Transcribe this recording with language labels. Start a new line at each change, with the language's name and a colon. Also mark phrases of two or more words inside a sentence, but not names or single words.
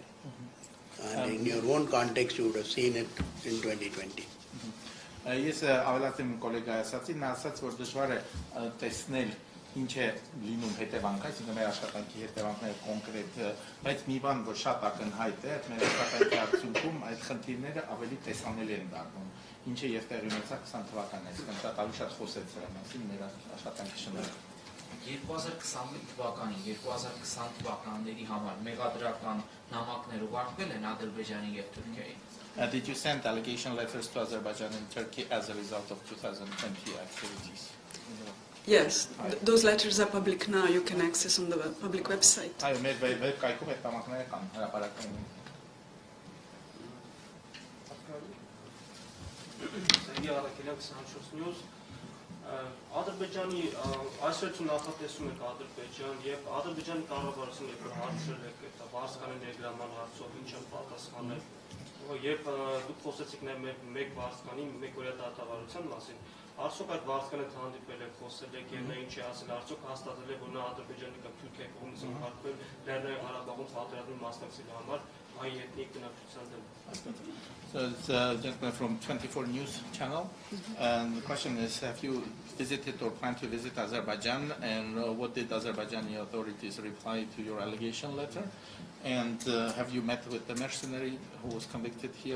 English: And in your own context, you would have seen it in 2020.
Armenian: Ես ավելացեմ կոլեգայի ասացին, նա ասաց, որ դժվար է տեսնել ինչ է լինում հետևանքը, այսինքն մեր աշխատանքի հետևանքները կոնկրետ, բայց մի բան, որ շատ ակնհայտ է, մեր աշխատանքի արդյունքում այդ խնդիրները ավելի տեսանելի են դառնում, ինչը եւ տեղի ունեցավ 20 թվականին, այսինքն շատ ավելի շատ խոսեց դրա մասին մեր աշխատանքի շնորհիվ։ 2021 թվականին, 2020 թվականների համար մեղադրական նամակներ ուղարկվել են Ադրբեջանի եւ Թուրքիայի։
English: Did you send allegation letters to Azerbaijan and Turkey as a result of 2020 activities? Yes, those letters are public now. You can access on the public website.
Armenian: Այո, մեր վեբ կայքում այդ նամակները կան, հրապարակային են։ Սերգեյ Արաքելյան 24 News Ադրբեջանի այսօր նախատեսում եք Ադրբեջան եւ Ադրբեջանի կառավարությունը երբ հարցրել եք այդ Վարձկանների ներգրավման հարցով ինչ են պատասխանել եւ դուք խոսեցիք նաեւ մեկ Վարձկանի մեկօրյա դատավարության մասին արդյոք այդ Վարձկանը հանդիպել եք խոսել եք եւ նա ինչ է ասել արդյոք հաստատել է որ նա Ադրբեջանի կամ Թուրքիայի կողմից հարկվել Լեռնային Ղարաբաղում պատերազմի մասնակցելու համար այ էթնիկ բնակչության դեմ
English: So it's a gentleman from 24 News channel, and the question is, have you visited or plan to visit Azerbaijan, and what did Azerbaijani authorities reply to your allegation letter? And have you met with the mercenary who was convicted here?